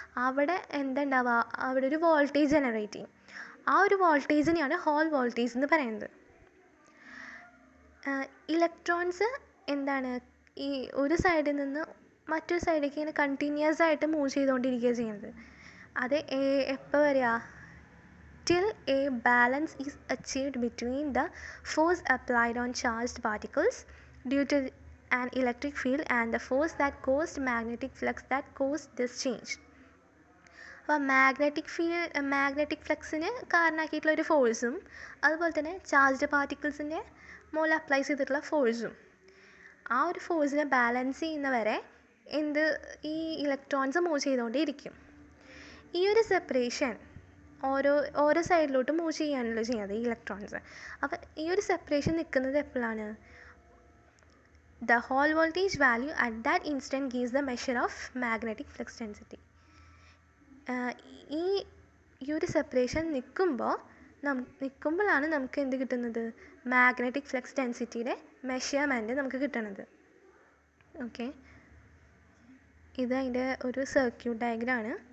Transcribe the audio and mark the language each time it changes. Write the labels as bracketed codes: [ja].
[ml] അവിടെ അവിടെ ഒരു വോൾട്ടേജ് ജനറേറ്റ് ചെയ്യും. ആ ഒരു വോൾട്ടേജിനെയാണ് ഹോൾ വോൾട്ടേജ് എന്ന് പറയുന്നത്. ഇലക്ട്രോൺസ് ഈ ഒരു സൈഡിൽ നിന്ന് മറ്റൊരു സൈഡിലേക്ക് ഇങ്ങനെ കണ്ടിന്യൂസ് ആയിട്ട് മൂവ് ചെയ്തുകൊണ്ടിരിക്കുക ചെയ്യുന്നത്. അത് എപ്പോൾ വരിക? [en] till a balance is achieved between the force applied on charged particles due to an electric field and the force that caused magnetic flux that caused this change. [ml] അപ്പോൾ മാഗ്നറ്റിക് ഫ്ലക്സിന് കാരണമാക്കിയിട്ടുള്ള ഒരു ഫോഴ്സും അതുപോലെ തന്നെ ചാർജ്ഡ് പാർട്ടിക്കിൾസിൻ്റെ മുകളിൽ അപ്ലൈ ചെയ്തിട്ടുള്ള ഫോഴ്സും ആ ഒരു ഫോഴ്സിനെ ബാലൻസ് ചെയ്യുന്നവരെ ഈ ഇലക്ട്രോൺസ് മൂവ് ചെയ്തുകൊണ്ടേയിരിക്കും. ഈ ഒരു സെപ്പറേഷൻ ഓരോ സൈഡിലോട്ട് മൂവ് ചെയ്യാണല്ലോ ചെയ്യുന്നത് ഈ ഇലക്ട്രോൺസ്. അപ്പോൾ ഈ ഒരു സെപ്പറേഷൻ നിൽക്കുന്നത് എപ്പോഴാണ്? [en] The Hall voltage value at that instant gives the measure of magnetic flux density. [ml] ഈ ഒരു സെപ്പറേഷൻ നിൽക്കുമ്പോഴാണ് നമുക്ക് എന്ത് കിട്ടുന്നത്? മാഗ്നറ്റിക് ഫ്ലക്സ് ഡെൻസിറ്റിയുടെ മെഷർമെൻറ്റ് നമുക്ക് കിട്ടുന്നത്. ഓക്കെ, ഇത് അതിൻ്റെ ഒരു സർക്യൂട്ട് ഡയഗ്രാമാണ്.